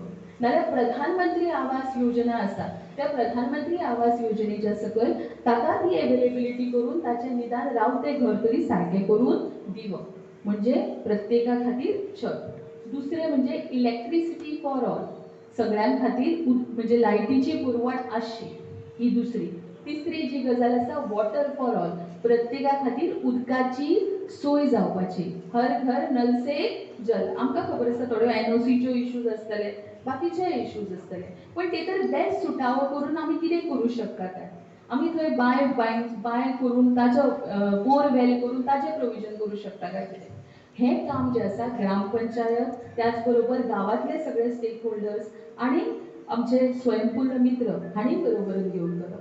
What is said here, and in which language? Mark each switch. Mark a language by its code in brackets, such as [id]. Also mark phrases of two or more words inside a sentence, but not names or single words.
[kok] नाल्यार प्रधानमंत्री आवास योजना आसा, त्या प्रधानमंत्री आवास योजनेच्या सकयल ताका ती एवेलेबिलिटी करून ताचें निदान रावतें घर तरी सारकें करून दिवप, म्हणजे प्रत्येका खातीर छत. दुसरें म्हणजे [en] electricity for all, [kok] सगळ्यां खातीर म्हणजे लायटीची पुरवण आसची, ही दुसरी. तिसरी जी गजाल आसा [en] water for all, [kok] प्रत्येका खातीर उदकाची सोय जावपाची. [hi] हर घर नल से जल. [kok] आमकां खबर आसा थोड्यो एनओसीच्यो इश्यूज आसतले, बाकीचे इश्यूज आसतले, पण ते तर बेस्ट सुटावो करून आमी कितें करूं शकतात? आमी थंय बांय करून ताचो बोरवेल करून ताचें प्रोविजन करूं शकता काय कितें? हें काम जें आसा ग्रामपंचायत, त्याच बरोबर गांवांतले सगळे स्टेक होल्डर्स आनी आमचे स्वयंपूर्ण मित्र हांणी बरोबर घेवन करप.